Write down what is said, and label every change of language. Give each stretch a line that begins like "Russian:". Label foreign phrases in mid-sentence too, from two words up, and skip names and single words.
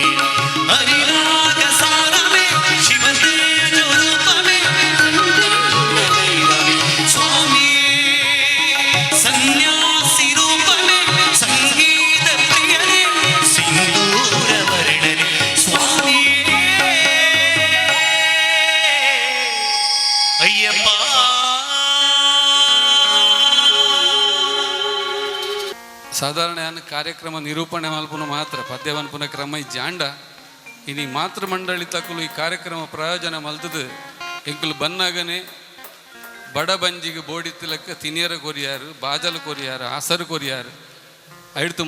Malayalam: ഹരിരാഗസാരമേ ശിവതേജോരൂപമേ കൺകണ്ട ദൈവമേ സ്വാമിയേ സന്യാസി രൂപമേ സംഗീത പ്രിയനേ സിന്ദൂരവർണനേ സ്വാമിയേ അയ്യപ്പ
Tulu: ಸಾಧಾರಣ ಕಾರ್ಯಕ್ರಮ ನಿರೂಪಣೆ ಮಲ್ಪುನ ಮಾತ್ರ ಪದ್ಯ ಮಲ್ಪುನ ಕ್ರಮ ಈ ಜಾಂಡ ಇನಿ ಮಾತೃ ಮಂಡಳಿ ತಕ್ಕಲು ಈ ಕಾರ್ಯಕ್ರಮ ಪ್ರಯೋಜನ ಮಲ್ತದು ಎಂಕುಲು ಬನ್ನಾಗನೆ ಬಡ ಬಂಜಿಗೆ ಬೋಡಿತ್ತಿಲಕ್ಕ ತಿನಿಯರ ಕೊರಿಯಾರು ಬಾಜಲು ಕೊರಿಯಾರು ಆಸರು ಕೊರಿಯಾರು ಐಡ್ತು